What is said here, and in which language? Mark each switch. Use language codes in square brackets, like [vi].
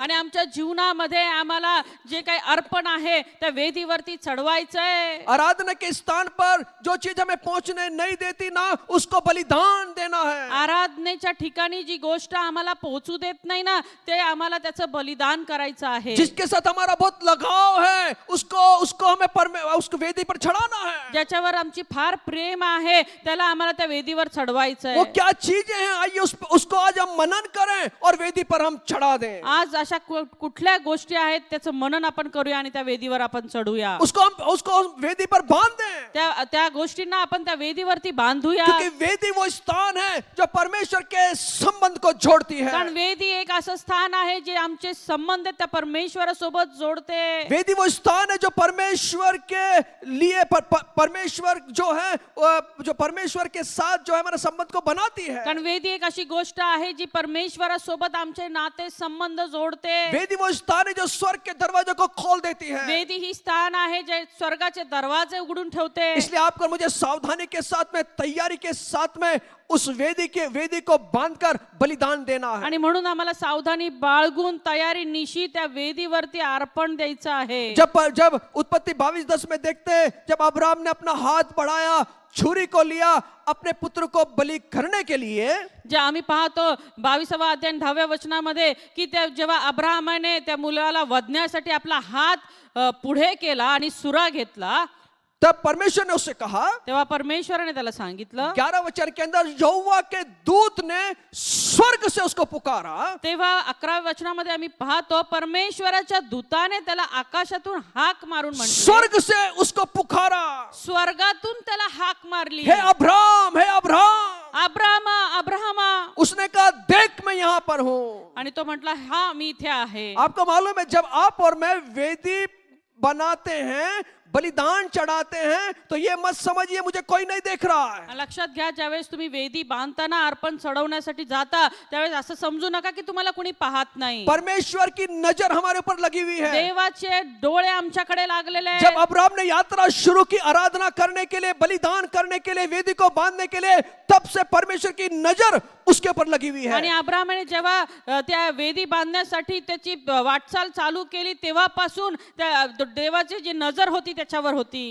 [mr] आणि आमच्या जीवनामध्ये आम्हाला जे काही अर्पण आहे त्या वेदीवरती चढवायचंय. [hi] आराधना के स्थान पर जो चीज हमें पहुंचने नहीं देती ना, उसको बलिदान देना है। [mr] आराधनेच्या ठिकाणी जी गोष्ट आम्हाला पोहोचू देत नाही ना, ते आम्हाला त्याचं बलिदान करायचं आहे. [hi] जिसके साथ हमारा बहुत लगाव है, उसको हमें उसको वेदी पर चढ़ाना है। [mr] ज्याच्यावर आमची फार प्रेम आहे त्याला आम्हाला त्या वेदीवर चढवायचंय. [hi] वो क्या चीजें हैं, आइए उसको आज हम मनन करें और वेदी पर हम चढ़ा दें। [mr] आज अशा कुठल्या गोष्टी आहेत त्याचं मनन आपण करूया आणि त्या वेदीवर आपण चढूया. [hi] उसको हम वेदी पर बांध दें, [mr] त्या गोष्टींना आपण त्या वेदीवरती बांधूया. [hi] क्योंकि वेदी वो स्थान है जो परमेश्वर के संबंध को जोड़ती है। [mr] कारण वेदी एक असं स्थान आहे जे आमचे संबंध त्या परमेश्वरासोबत जोडते. [hi] वेदी वो स्थान है जो परमेश्वर के लिए परमेश्वर जो है, जो परमेश्वर के साथ जो है हमारे संबंध को बनाती है। [mr] कारण वेदी एक अशी गोष्ट आहे जी परमेश्वरासोबत आमचे नाते संबंध जोडते. [hi] वेदी वो स्थान है जो स्वर्ग के दरवाजे को खोल देती है। [mr] वेदी ही स्थान आहे जे स्वर्गाचे दरवाजे उघडून ठेवते. [hi] इसलिए आपको मुझे सावधानी के साथ में, तैयारी के साथ में उस वेदी को बांधकर बलिदान देना है। [mr] आणि म्हणून आम्हाला सावधानी बाळगून तयारी निशी त्या वेदीवरती अर्पण द्यायचं आहे. [hi] जब उत्पत्ति 22:10 में देखते हैं, जब अब्राहम ने अपना हाथ बढ़ाया, छुरी को लिया अपने पुत्र को बलि करने के लिए, [mr] जे आम्ही पाहतो 22वा अध्याय 10व्या वचनामध्ये की जेव्हा अब्राहमाने त्या मुलाला वधण्यासाठी आपला हात पुढे केला आणि सुरा घेतला, [hi] तब परमेश्वर ने उससे कहा, [mr] तेव्हा परमेश्वराने त्याला सांगितलं, [hi] 11 वचन के अंदर यहोवा के दूत ने स्वर्ग से उसको पुकारा। [mr] तेव्हा 11व्या वचनामध्ये आम्ही पाहतो परमेश्वराच्या दूताने त्याला आकाशातून हाक मारून म्हटले, [hi] स्वर्ग से उसको पुकारा, [mr] स्वर्गातून त्याला हाक मारली, [hi] हे अब्राहम, हे अब्राहम। [mr] अब्राहमा, अब्राहमा. [hi] उसने कहा, देख मैं यहाँ पर हूँ। [mr] आणि तो म्हटला, हा मी इथे आहे. [hi] आपको मालूम है, जब आप और मैं वेदी बनाते हैं, बलिदान चढ़ाते हैं तो ये मत समझिए मुझे कोई नहीं देख रहा है। [mr] लक्षात घ्या, ज्यावेळेस तुम्ही वेदी बांधताना अर्पण चढवण्यासाठी जाता त्यावेळेस असं समजू नका की तुम्हाला कोणी पाहत नाही. [hi] परमेश्वर की नजर हमारे ऊपर लगी हुई है। [mr] देवाचे डोळे आमच्याकडे लागलेले [hi] जब [mr] आहेत. [hi] अब्राहम ने यात्रा शुरू की आराधना करने के लिए, बलिदान करने के लिए, वेदी को बांधने के लिए, तब से परमेश्वर की नजर उसके ऊपर लगी हुई [mr] आणि [hi] है। [mr] अब्राहमाने जेव्हा त्या वेदी बांधण्यासाठी त्याची वाटचाल चालू केली तेव्हापासून त्या देवाची जी नजर होती त्याच्यावर होती.